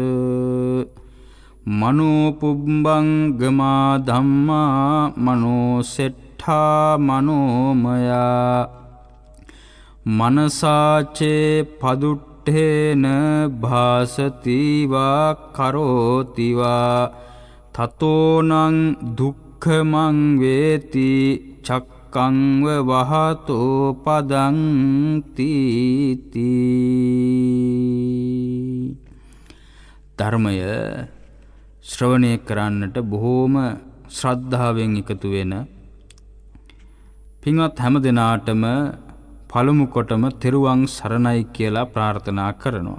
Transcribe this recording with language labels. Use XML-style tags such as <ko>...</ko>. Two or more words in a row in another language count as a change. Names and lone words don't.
<pi>මනෝ පුබ්බංගමා ධම්මා මනෝ සෙට්ඨා මනෝමයා මනසාචේ පදුට්ඨේන භාසතිවා කරෝතිවා තතෝනං දුක්ඛමං වේති චක්කංව වහතෝ පදං තීති.</pi> <si>ධර්මය ශ්‍රවණය කරන්නට බොහෝම ශ්‍රද්ධාවෙන් එකතු වෙන පින්වත් හැම දෙනාටම පළමු කොටම තෙරුවන් සරණයි කියලා ප්‍රාර්ථනා කරනවා.</si>